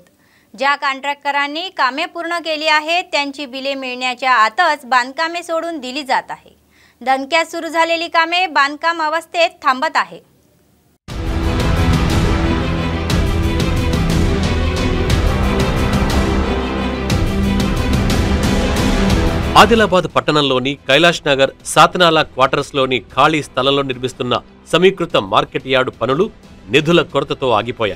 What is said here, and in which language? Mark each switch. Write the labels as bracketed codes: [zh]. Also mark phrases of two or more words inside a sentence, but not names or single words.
[mr] ज्या कॉन्ट्रॅक्टरांनी कामे पूर्ण केली आहेत त्यांची बिले मिळण्याच्या आतच बांधकामे सोडून दिली जात आहे। दणक्यात सुरू झालेली कामे बांधकाम अवस्थेत थांबत आहे। [te] ఆదిలాబాద్ పట్టణంలోని కైలాష్ నగర్ సాతనాల క్వార్టర్స్లోని ఖాళీ స్థలంలో నిర్మిస్తున్న సమీకృత మార్కెట్ యార్డు పనులు నిధుల కొరతతో ఆగిపోయాయి।